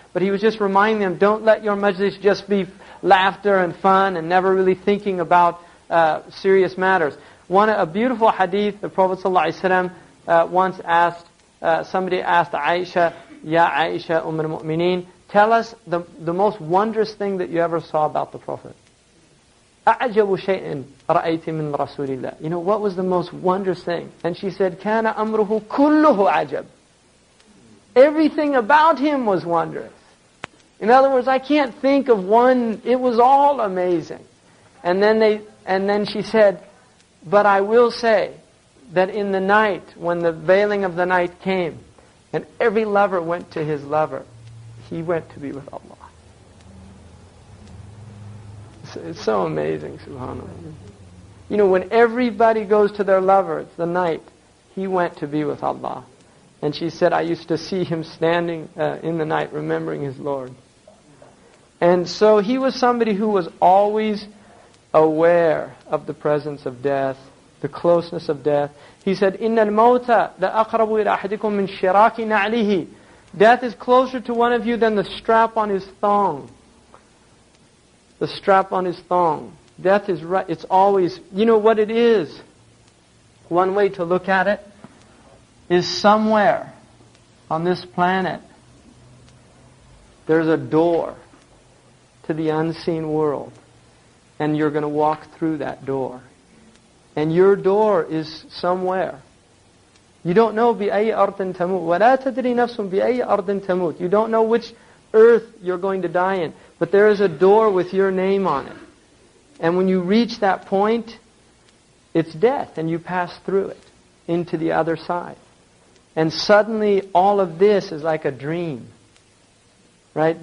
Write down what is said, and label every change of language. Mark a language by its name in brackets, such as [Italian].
[English] But he was just reminding them, don't let your majlis just be laughter and fun and never really thinking about serious matters. A beautiful hadith, the Prophet ﷺ once asked, somebody asked Aisha, Ya Aisha al-Mu'mineen, tell us the most wondrous thing that you ever saw about the Prophet. [Arabic] أعجب شيء رأيت من رسول الله. [English] You know, what was the most wondrous thing? And she said, [Arabic] كان أمره كله عجب. [English] Everything about him was wondrous. In other words, I can't think of one, it was all amazing. And then she said, but I will say that in the night, when the veiling of the night came, and every lover went to his lover, he went to be with Allah. It's so amazing, subhanAllah. You know, when everybody goes to their lover, it's the night, he went to be with Allah. And she said, I used to see him standing in the night remembering his Lord. And so he was somebody who was always aware of the presence of death, the closeness of death. He said, [Arabic] إِنَّ الْمَوْتَ لَأَقْرَبُ إِلَى أَحَدِكُم مِّن شِرَاكِ نَعْلِهِ. [English] Death is closer to one of you than the strap on his thong. The strap on his thong. Death is right. It's always, you know what it is? One way to look at it is somewhere on this planet there's a door to the unseen world. And you're going to walk through that door. And your door is somewhere. You don't know [Arabic] بِأَيِّ أَرْضٍ تَمُوتُ وَلَا تَدْرِي نَفْسٌ بِأَيِّ أَرْضٍ تَمُوتُ. [English] You don't know which earth you're going to die in. But there is a door with your name on it. And when you reach that point, it's death. And you pass through it into the other side. And suddenly all of this is like a dream. Right?